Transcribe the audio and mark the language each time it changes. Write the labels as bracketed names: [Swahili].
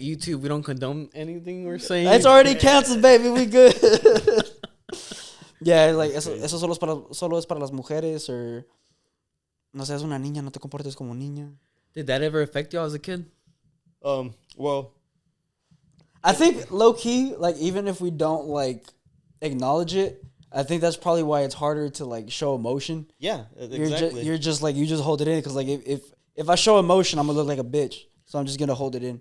[English] YouTube, we don't condone anything we're saying. it's already canceled, baby. We good. Yeah, like [Spanish] eso solo es para las mujeres, [English] or [Spanish] no seas una niña, no te comportes como niña. [English] Did that ever affect you as a kid? Well, I think low key, like even if we don't like acknowledge it, I think that's probably why it's harder to like show emotion. yeah, exactly. You're just like, you just hold it in because like if I show emotion, I'm gonna look like a bitch. So I'm just gonna hold it in.